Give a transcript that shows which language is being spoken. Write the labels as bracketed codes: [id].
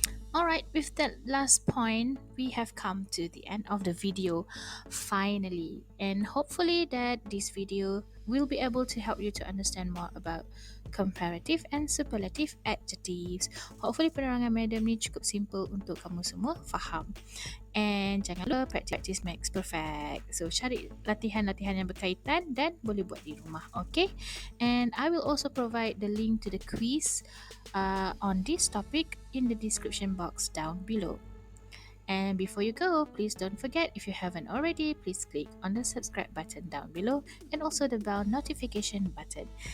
[en] Alright, with that last point, we have come to the end of the video finally, and hopefully that this video will be able to help you to understand more about comparative and superlative adjectives. [ms] Hopefully penerangan Madam ni cukup simple untuk kamu semua faham. And jangan lupa [en] practice makes perfect. [ms] So cari latihan-latihan yang berkaitan dan boleh buat di rumah, okay? [en] And I will also provide the link to the quiz on this topic in the description box down below. And before you go, please don't forget, if you haven't already, please click on the subscribe button down below and also the bell notification button.